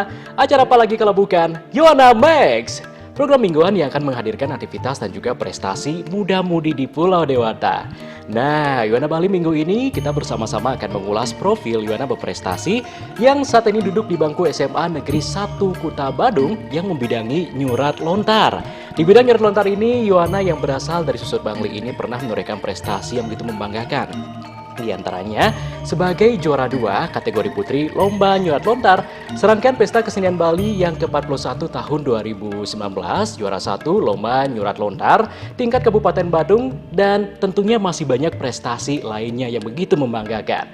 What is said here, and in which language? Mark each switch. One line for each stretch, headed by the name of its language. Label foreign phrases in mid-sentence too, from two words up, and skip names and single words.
Indonesian: Acara apa lagi kalau bukan Yona Max, program mingguan yang akan menghadirkan aktivitas dan juga prestasi muda-mudi di Pulau Dewata. Nah, Yona Bali minggu ini kita bersama-sama akan mengulas profil Yona berprestasi yang saat ini duduk di bangku SMA Negeri 1 Kuta Badung yang membidangi
Balinese: nyurat lontar.
Indonesian: Di bidang
Balinese: nyurat lontar
Indonesian: ini, Yona yang berasal dari Susut Bangli ini pernah menorehkan prestasi yang begitu membanggakan. Di antaranya sebagai juara 2 kategori putri Lomba Nyurat Lontar Serangkaian Pesta Kesenian Bali yang ke-41 tahun 2019, juara 1 Lomba Nyurat Lontar tingkat Kabupaten Badung, dan tentunya masih banyak prestasi lainnya yang begitu membanggakan.